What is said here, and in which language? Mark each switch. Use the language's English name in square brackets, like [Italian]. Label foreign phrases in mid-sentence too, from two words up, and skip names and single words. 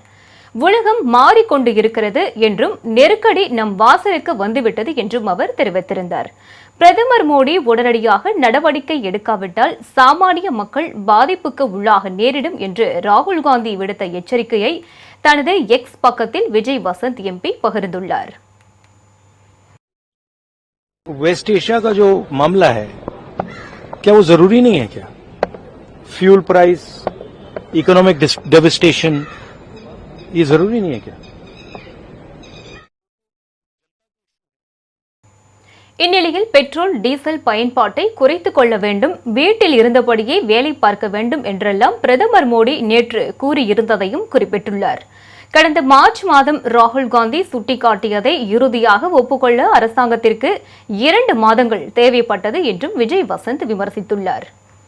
[Tamil] உலகம் மாறிக்கொண்டு இருக்கிறது என்றும் நெருக்கடி நம் வாசலுக்கு வந்துவிட்டது என்றும் அவர் தெரிவித்திருந்தார். பிரதமர் மோடி உடனடியாக நடவடிக்கை எடுக்காவிட்டால் சாமானிய மக்கள் பாதிப்புக்கு உள்ளாக நேரிடும் என்று ராகுல் காந்தி விடுத்த எச்சரிக்கையை தனது எக்ஸ் பக்கத்தில் விஜய் வசந்த் எம்பி பகிர்ந்துள்ளார். [Hindi] वेस्ट एशिया का जो मामला है, क्या वो जरूरी नहीं है? क्या [English] fuel price, economic devastation, [Hindi] ये जरूरी नहीं है क्या? [Tamil] இந்நிலையில் பெட்ரோல் டீசல் பயன்பாட்டை குறைத்துக் கொள்ள வேண்டும், வீட்டில் இருந்தபடியே வேலை பார்க்க வேண்டும் என்றெல்லாம் பிரதமர் மோடி நேற்று கூறியிருந்ததையும் குறிப்பிட்டுள்ளார். கடந்த மார்ச் மாதம் ராகுல் காந்தி சுட்டிக்காட்டியதை இறுதியாக ஒப்புக்கொள்ள அரசாங்கத்திற்கு 2 மாதங்கள் தேவைப்பட்டது என்றும் விஜய் வசந்த் விமர்சித்துள்ளார்.